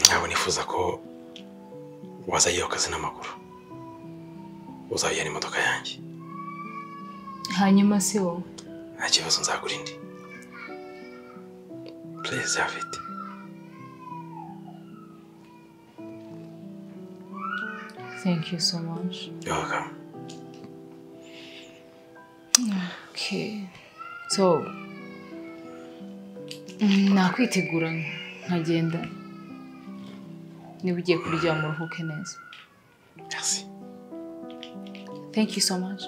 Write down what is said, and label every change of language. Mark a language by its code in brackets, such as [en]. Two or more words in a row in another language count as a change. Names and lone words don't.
[rw] nifuza ko wazayiyo kazi n'amaguru uzayana imodoka yanjye hanyuma se wowe nta kibazo nzagura indi [en] please have it. Thank you so much. You're welcome. Okay. So, [rw] nakwitegura nkagenda. Niba ugiye kuryama uruhuke neza. Merci. [en] Thank you so much.